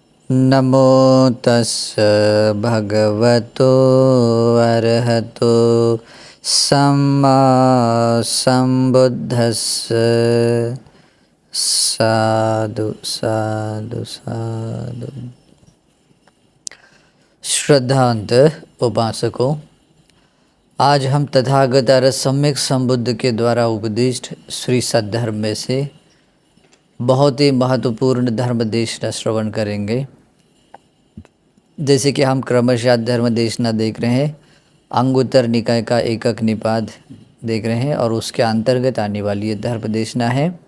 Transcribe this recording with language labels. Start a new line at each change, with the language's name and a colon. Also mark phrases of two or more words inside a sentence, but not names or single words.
Pali: नमो तस् भगवतो अरहतो सम्मा सम्बुद्धस्स। साधु साधु साधु।
Hindi: श्रद्धांत उपासकों, आज हम तथागत अरहत सम्यक संबुद्ध के द्वारा उपदिष्ट श्री सद्धर्म में से बहुत ही महत्वपूर्ण धर्म देशना श्रवण करेंगे। जैसे कि हम क्रमशः धर्म देशना देख रहे हैं, अंगुत्तर निकाय का एकक निपात देख रहे हैं और उसके अंतर्गत आने वाली ये धर्म देशना है।